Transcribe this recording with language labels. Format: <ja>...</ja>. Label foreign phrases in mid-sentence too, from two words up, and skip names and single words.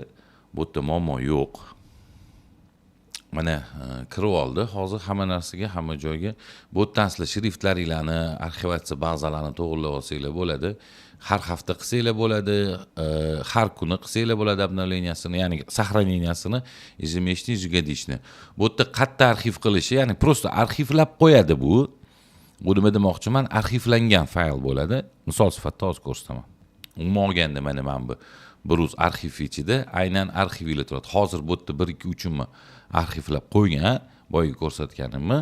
<uz>Bu yerda muammo yo'q. Mana kirib oldi. Hozir hamma narsaga, hamma joyga bu yerdan sizlar shriftlaringlarni, arxivatsiya bazalarini to'g'rilab olsanglar bo'ladi. Har hafta qilsanglar bo'ladi, har kuni qilsanglar bo'ladi обновлениясini, ya'ni сохранениясini,</uz> <ru>ежемесячный, ежегодичный.</ru> <uz>Bu yerda qayerda arxiv qilishi, ya'ni просто arxivlab qo'yadi bu. Bu nima demoqchiman? Arxivlangan fayl bo'ladi. Misol sifatida hozir ko'rsataman. Umuman olganda mana bu 1uz arxiv ichida aynan arxivlar turadi. Hozir bu yerda 1 2 3 arxivlab qo'ygan, boyagi ko'rsatganimni.</uz>